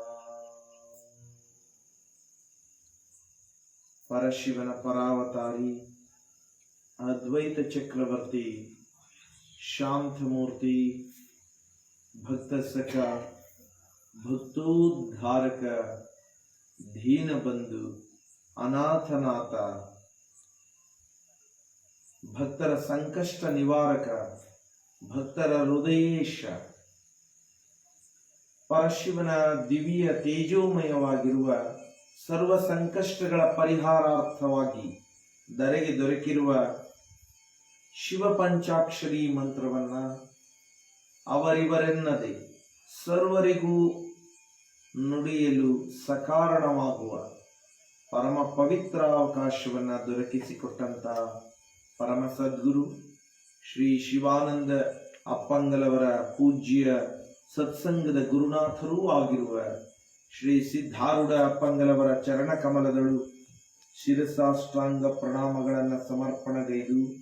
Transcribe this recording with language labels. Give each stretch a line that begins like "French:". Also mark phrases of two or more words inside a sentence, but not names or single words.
Kannada: ಪರಶಿವನ ಪರಾವತಾರಿ ಅದ್ವೈತ ಚಕ್ರವರ್ತಿ ಶಾಂತಮೂರ್ತಿ ಭಕ್ತ ಸಖಾ ಭಕ್ತೋದ್ಧಾರಕ ದೀನ ಬಂಧು ಅನಾಥನಾಥ ಭಕ್ತರ ಸಂಕಷ್ಟ ನಿವಾರಕ ಭಕ್ತರ ಹೃದಯೇಶ परशिवನ ದಿವ್ಯ ತೇಜೋಮಯವಾಗಿರುವ ಸರ್ವ ಸಂಕಷ್ಟಗಳ ಪರಿಹಾರಾರ್ಥವಾಗಿ ಧರೆಗೆ ದೊರಕಿರುವ ಶಿವ ಪಂಚಾಕ್ಷರಿ ಮಂತ್ರವನ್ನ ಅವರಿವರೆನ್ನದೆ ಸರ್ವರಿಗೂ ನುಡಿಯಲು ಸಕಾರಣವಾಗುವ ಪರಮ ಪವಿತ್ರ ಅವಕಾಶವನ್ನ ದೊರಕಿಸಿಕೊಟ್ಟಂತ ಪರಮ ಸದ್ಗುರು ಶ್ರೀ ಶಿವಾನಂದ ಅಪ್ಪಂಗಲವರ ಪೂಜ್ಯ ಸತ್ಸಂಗದ ಗುರುನಾಥರೂ ಆಗಿರುವ ಶ್ರೀ ಸಿದ್ಧಾರೂಢ ಅಪ್ಪಂಗಲವರ ಚರಣ ಕಮಲದಳು ಶಿರಸಾಷ್ಟಾಂಗ ಪ್ರಣಾಮಗಳನ್ನು ಸಮರ್ಪಣಗೈದು